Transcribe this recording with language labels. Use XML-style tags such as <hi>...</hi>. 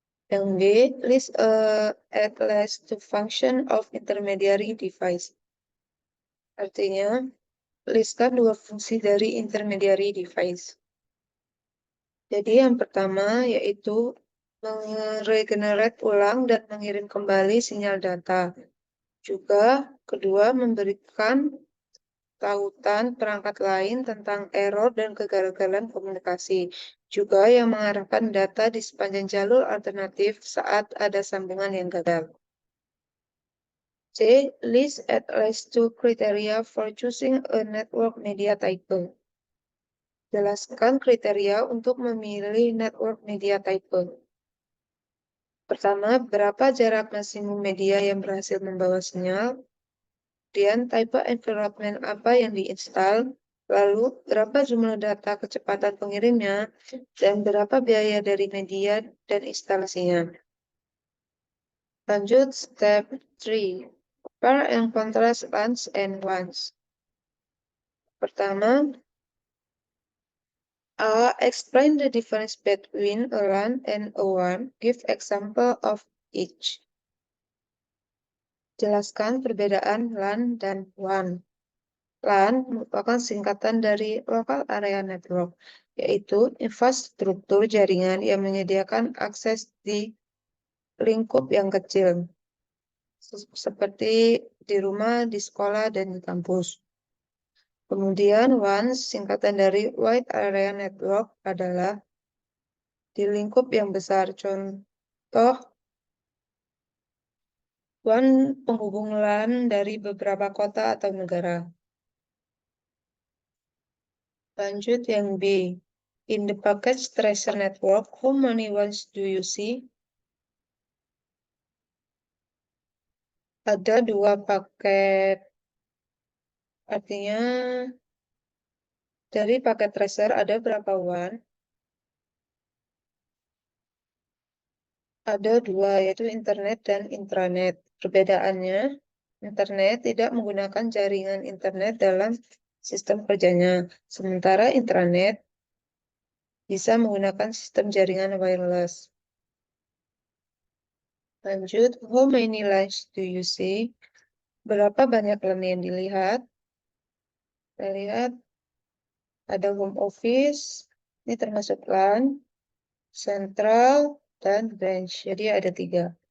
<id>Yang</id> <en>B, list at least to function of intermediary device.</en> <id>Artinya, listkan dua fungsi dari intermediary device. Jadi yang pertama yaitu meregenerate ulang dan mengirim kembali sinyal data. Juga kedua memberikan tautan perangkat lain tentang error dan kegagalan komunikasi. Juga yang mengarahkan data di sepanjang jalur alternatif saat ada sambungan yang gagal. C.</id> <en>List at least two criteria for choosing a network media type.</en> <id>Jelaskan kriteria untuk memilih network media type. Pertama, berapa jarak maksimum media yang berhasil membawa sinyal. Kemudian, type environment apa yang diinstal. Lalu, berapa jumlah data kecepatan pengirimnya. Dan berapa biaya dari media dan instalasinya. Lanjut, step 3.</id> <en>Compare and contrast LANs and WANs.</en> <id>Pertama,</id> <en>A. Explain the difference between a LAN and a WAN. Give example of each.</en> <id>Jelaskan perbedaan LAN dan WAN. LAN merupakan singkatan dari Local Area Network, yaitu infrastruktur jaringan yang menyediakan akses di lingkup yang kecil, seperti di rumah, di sekolah, dan di kampus. Kemudian WAN, singkatan dari Wide Area Network, adalah di lingkup yang besar. Contoh, WAN penghubung LAN dari beberapa kota atau negara. Lanjut yang B.</id> <en>In the packet tracer network, how many WANs do you see?</en> <id>Ada dua paket. Artinya, dari paket tracer ada berapa WAN? Ada dua, yaitu internet dan intranet. Perbedaannya, internet tidak menggunakan jaringan internet dalam sistem kerjanya, sementara intranet bisa menggunakan sistem jaringan wireless. Lanjut,</id> <en>how many lines do you see?</en> <id>Berapa banyak LAN yang dilihat? Kita lihat ada home office, ini termasuk LAN, central, dan branch. Jadi ada 3.</id>